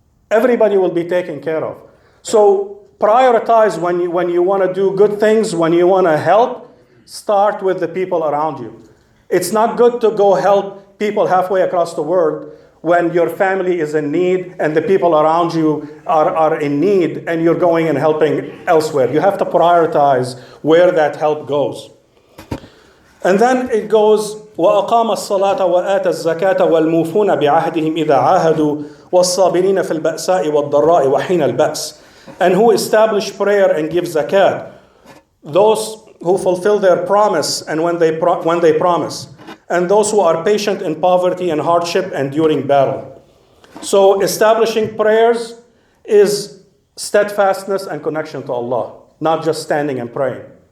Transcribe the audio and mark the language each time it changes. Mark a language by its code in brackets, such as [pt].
[en] Everybody will be taken care of. So prioritize when you want to do good things, when you want to help, start with the people around you. It's not good to go help people halfway across the world when your family is in need and the people around you are in need and you're going and helping elsewhere. You have to prioritize where that help goes. And then it goes, [ar] وَأَقَامَ الصَّلَاةَ وَآتَ الزَّكَاةَ وَالْمُوفُونَ بِعَهْدِهِمْ إِذَا عَاهَدُوا وَالصَّابِرِينَ فِي الْبَأْسَاءِ وَالضَّرَّاءِ وَحِينَ الْبَأْسِ. [en] And who establish prayer and give zakat. Those who fulfill their promise and when they promise. And those who are patient in poverty and hardship and during battle. So establishing prayers is steadfastness and connection to Allah, not just standing and praying.